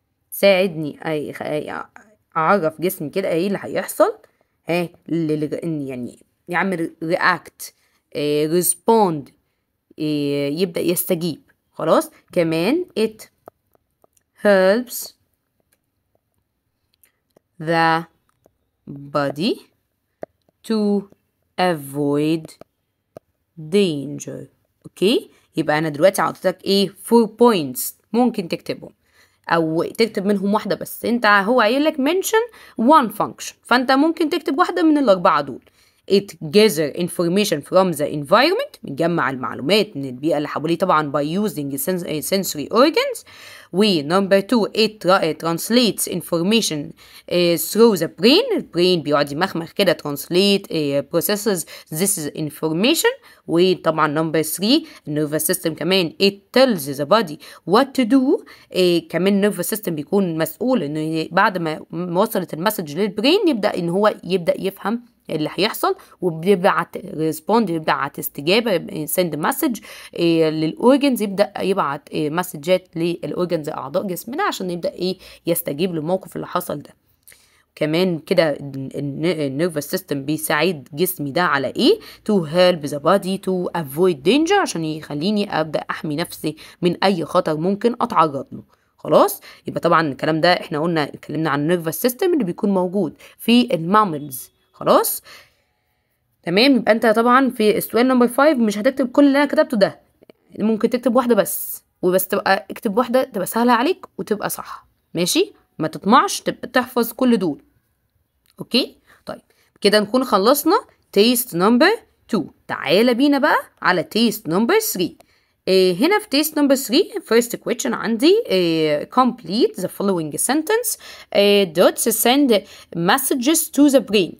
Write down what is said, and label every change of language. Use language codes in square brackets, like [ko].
[ar] ساعدني اعرف جسمي كده ايه اللي هيحصل، يعني يعمل react respond يبدأ يستجيب. خلاص كمان [en] it helps the body to avoid danger. [ar] اوكي يبقى انا دلوقتي عطيتك ايه 4 points ممكن تكتبهم او تكتب منهم واحده بس. انت هو قايل لك [en] mention one function، [ar] فانت ممكن تكتب واحده من الاربعه دول. [en] it gather information from the environment، [ar] بنجمع المعلومات من البيئه اللي حواليه طبعا [en] by using sensory organs. و number 2 it translates information through the brain، [ar] البرين بيقعد يمخمخ كده [en] translate processes this information. [ar] وطبعا [en] number 3 nervous system [ar] كمان [en] it tells the body what to do. [ar] كمان nervous system بيكون مسؤول انه بعد ما وصلت المسج للبرين يبدأ ان هو يبدأ يفهم اللي هيحصل، وبيبعت ريسبوند، يبعت استجابه سند مسج للاورجنز، يبدا يبعت مسجات للاورجنز اعضاء جسمنا عشان يبدا ايه يستجيب للموقف اللي حصل ده. كمان كده النيرفس سيستم بيساعد جسمي ده على ايه [en] to help the body to avoid danger، [ar] عشان يخليني ابدا احمي نفسي من اي خطر ممكن اتعرض له. خلاص يبقى طبعا الكلام ده احنا قلنا اتكلمنا عن النيرفس سيستم اللي بيكون موجود في الماملز. خلاص تمام. يبقى انت طبعا في السؤال نمبر 5 مش هتكتب كل اللي انا كتبته ده، ممكن تكتب واحده بس، وبس تبقى اكتب واحده تبقى سهله عليك وتبقى صح. ماشي ما تطمعش تبقى تحفظ كل دول. اوكي طيب كده نكون خلصنا تيست نمبر 2. تعالى بينا بقى على تيست نمبر 3. هنا في تيست نمبر 3 [en] first question [ar] عندي [en] complete the following sentence dots send messages to the brain.